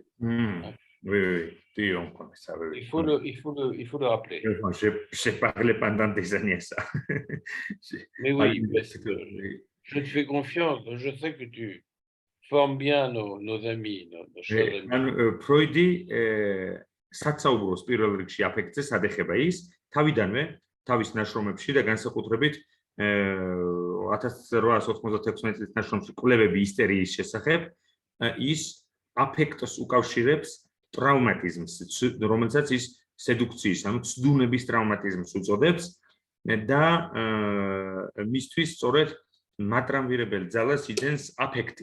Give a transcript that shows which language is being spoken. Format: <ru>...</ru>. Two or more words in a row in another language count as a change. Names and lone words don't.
<fr>Oui, on connaît ça. Oui. Il faut le rappeler. J'ai parlé pendant des années ça. Mais oui, parce que je te fais confiance, je sais que tu formes bien nos amis, nos chers amis.</fr> <ka>ფროიდი საცაუბროს პირველ რიგში აფექტზე სადეხება ის თავიდანვე თავის ნაშრომებში და განსაკუთრებით 1896 წლის ნაშრომში კვლევები ისტერიის შესახებ ის აფექტს უკავშირებს ტრავმატიზმს, რომელსაც ის სედუქციის, ანუ ცდუნების ტრავმატიზმს უწოდებს და მისთვის სწორედ მატრამვირებელი ძალას იძენს აფექტი.</ka>